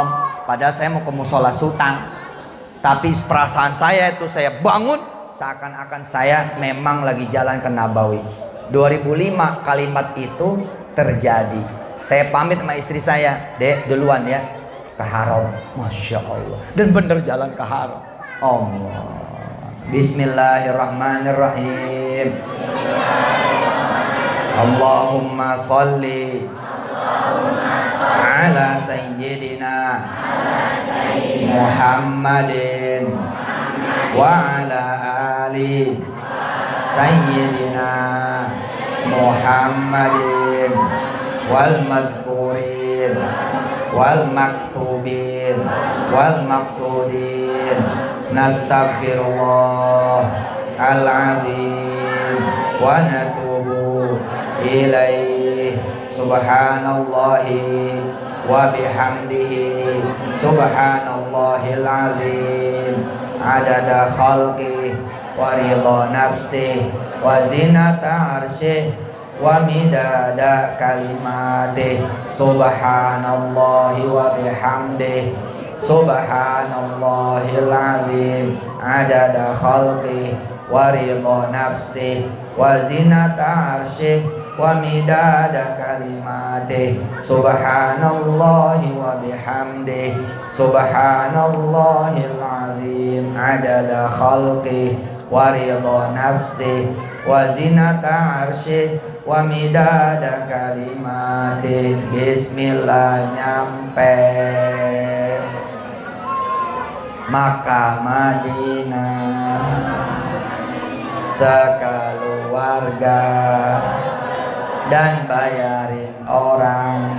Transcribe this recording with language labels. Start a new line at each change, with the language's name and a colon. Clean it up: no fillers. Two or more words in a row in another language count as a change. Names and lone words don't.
Indonesian: Padahal saya mau ke musola Sultan. Tapi perasaan saya itu, saya bangun seakan-akan saya memang lagi jalan ke Nabawi. 2005 kalimat itu terjadi. Saya pamit sama istri saya, Dek duluan ya ke Haram.
Arabic: ما شاء الله.
Indonesian: Dan bener jalan ke Haram. Allah.
Arabic: Bismillahirrahmanirrahim. اللهم صل على سيدنا محمد وعلى آل سيدنا محمد والمذكورين والمكتوبين والمقصودين. نستغفر الله العظيم ونتوب إليه. سبحان الله وبحمده سبحان الله العظيم عدد خلقه ورضا نفسه وزنة عرشه ومداد كلماته. سبحان الله وبحمده سبحان الله العظيم عدد خلقه ورضا نفسه وزنة عرشه ومداد كلماته. سبحان الله وبحمده سبحان الله العظيم عدد خلقه ورضا نفسه وزنة عرشه ومداد كلماته.
Indonesian: Bismillah nyampe Makkah Madinah sekeluarga dan bayarin orang.